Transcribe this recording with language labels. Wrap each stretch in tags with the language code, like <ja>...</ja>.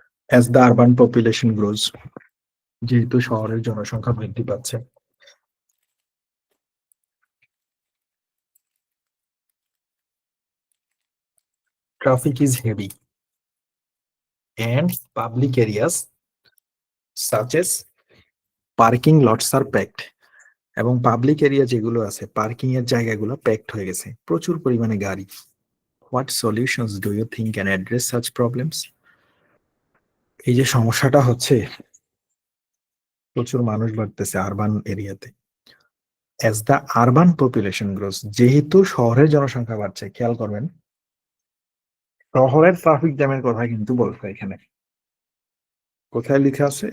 <en>as the urban population grows,</en> <bn>যেহেতু শহরের জনসংখ্যা বৃদ্ধি পাচ্ছে,</bn> <en>traffic is heavy and public areas such as parking lots are packed,</en> <bn>এবং পাবলিক এরিয়া যেগুলো আছে পার্কিং এর জায়গাগুলো প্যাকড হয়ে গেছে, প্রচুর পরিমাণে গাড়ি।</bn> <en>What solutions do you think can address such problems?</en> <bn>এই যে সমস্যাটা হচ্ছে প্রচুর মানুষ বাড়তেছে আরবান এরিয়াতে।</bn> <en>as the urban population grows,</en> <bn>যেহেতু শহরের জনসংখ্যা বাড়ছে, খেয়াল করবেন শহরের ট্রাফিক জ্যামের কথা কিন্তু বলছে এখানে। কোথায় লেখা আছে?</bn>